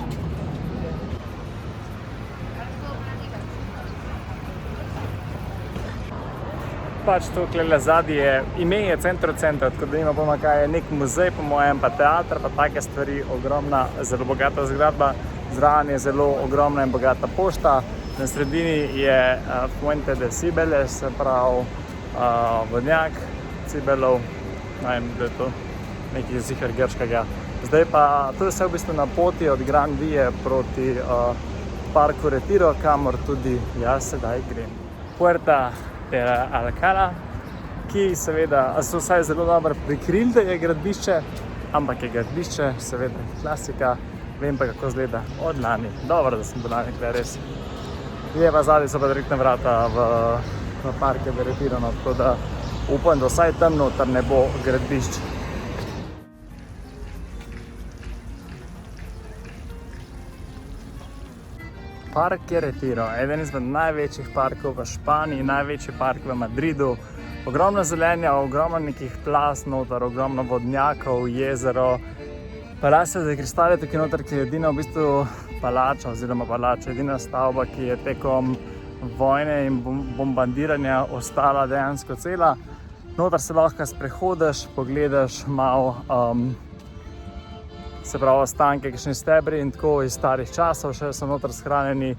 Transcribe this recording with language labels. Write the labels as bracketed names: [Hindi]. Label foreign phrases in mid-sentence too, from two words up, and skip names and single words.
[Slovenian] Pač to klele zadnji je, ime je Centro, tako da ima pojma, kaj je nek muzej, po mojem, pa teater, pa take stvari, ogromna, zelo bogata zgradba, zraven je zelo ogromna in bogata pošta, na sredini je Fuente de Cibeles, se pravi vodnjak Cibelov, ne vem, da je to nekaj ziher grškega. Zdaj pa, to je vse v bistvu na poti od Gran Vie proti parku Retiro, kamor tudi jaz sedaj grem. Puerta de Alcalá, ki seveda so vsaj zelo dobro prikrili, da je gradbišče, ampak je gradbišče, seveda klasika, vem pa kako izgleda od lani. Dobro, da sem bil lani, res. Je pa zadnji so pa direktna vrata v parke de Retiro, tako da upam, da vsaj tam noter ne bo gradbišč. Park Retiro, eden izmed največjih parkov v Španiji, največji park v Madridu. Ogromno zelenja, ogromno nekih plas noter, ogromno vodnjakov, jezero. Palacio de Cristal je tukaj noter, ki je edina v bistvu palača oziroma edina stavba, ki je tekom vojne in bombardiranja ostala dejansko cela. Noter se lahko sprehodiš, pogledaš malo se pravi ostanke, kakšni stebri in tako iz starih časov, še so noter shranjeni.